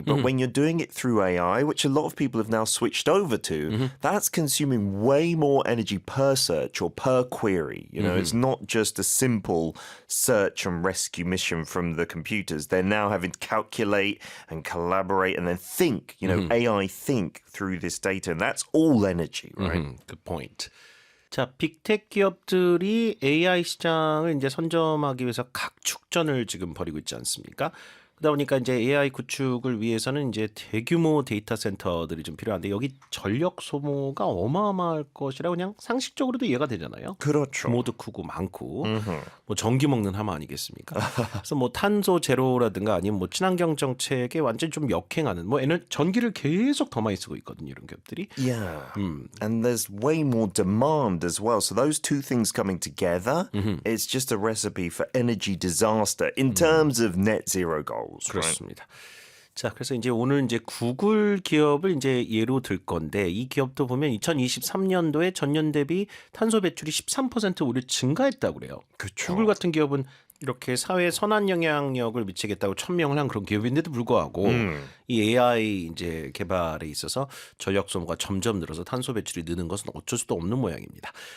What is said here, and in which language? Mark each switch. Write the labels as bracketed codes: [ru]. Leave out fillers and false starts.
[en] But when you're doing it through AI, which a lot of people have now switched over to, that's consuming way more energy per search or per query. You know, it's not just a simple search and rescue mission from the computers. They're now having to calculate and collaborate and then think, you know, AI think through this data. And that's all energy, right? Good point. [ko] 자, 빅테크 기업들이 AI 시장을 이제 선점하기 위해서 각축전을 지금 벌이고 있지 않습니까? 그러다 보니까 이제 AI 구축을 위해서는 이제 대규모 데이터 센터들이 좀 필요한데 여기 전력 소모가 어마어마할 것이라 그냥 상식적으로도 이해가 되잖아요. 그렇죠. 규모도 크고 많고 뭐 전기 먹는 하마 아니겠습니까? 그래서 뭐 탄소 제로라든가 아니면 뭐 친환경 정책에 완전 좀 역행하는 뭐 전기를 계속 더 많이 쓰고 있거든요, 이런 기업들이. [en] Yeah. And there's way more demand as well. So those two things coming together, it's just a recipe for energy disaster in terms of net zero goals. [ko] 그렇습니다. 자, 그래서 이제 오늘 이제 구글 기업을 이제 예로 들 건데 이 기업도 보면 2023년도에 전년 대비 탄소 배출이 13% 오히려 증가했다고 그래요. 그쵸. 구글 같은 기업은 이렇게 사회에 선한 영향력을 미치겠다고 천명을 한 그런 기업인데도 불구하고 이 AI 이제 개발에 있어서 전력 소모가 점점 늘어서 탄소 배출이 느는 것은 어쩔 수도 없는 모양입니다.